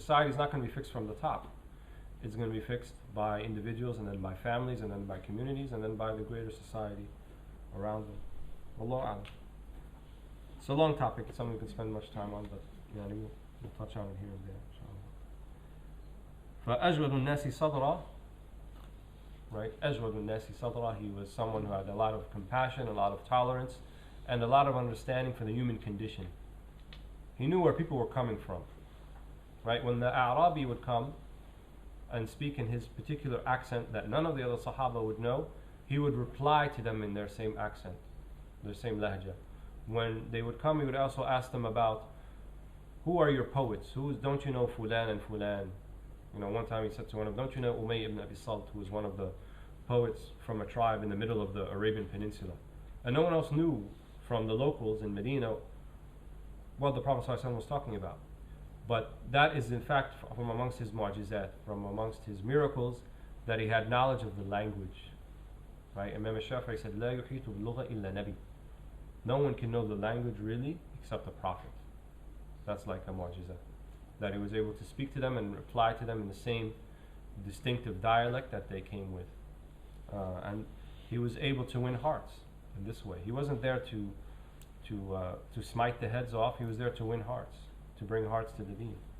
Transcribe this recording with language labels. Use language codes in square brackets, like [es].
[en] Society is not going to be fixed from the top. It's going to be fixed by individuals, and then by families, and then by communities, and then by the greater society around them. [ar] Wallahu a'lam. [en] It's a long topic. It's something we can spend much time on, but we'll touch on it here and there, inshallah. [ar] فَأَجْوَدُ النَّاسِ صَدْرًا, [en] right? [ar] أَجْوَدُ النَّاسِ صَدْرًا. [en] He was someone who had a lot of compassion, a lot of tolerance, and a lot of understanding for the human condition. He knew where people were coming from, right? When the A'rabi would come and speak in his particular accent that none of the other Sahaba would know, he would reply to them in their same accent, their same lahja. When they would come, he would also ask them about, who are your poets? Don't you know Fulan and Fulan? One time he said to one of them, don't you know Umayy ibn Abi Salt, who was one of the poets from a tribe in the middle of the Arabian Peninsula? And no one else knew from the locals in Medina what the Prophet ﷺ was talking about. But that is in fact from amongst his mu'jizat, from amongst his miracles, that he had knowledge of the language. Right? Imam al-Shafi'i said, [ar] لا يحيط باللغة إلا نبي. [en] No one can know the language really except the Prophet. That's like a mu'jizat. That he was able to speak to them and reply to them in the same distinctive dialect that they came with. And he was able to win hearts in this way. He wasn't there to smite the heads off, he was there to win hearts, to bring hearts to the deen.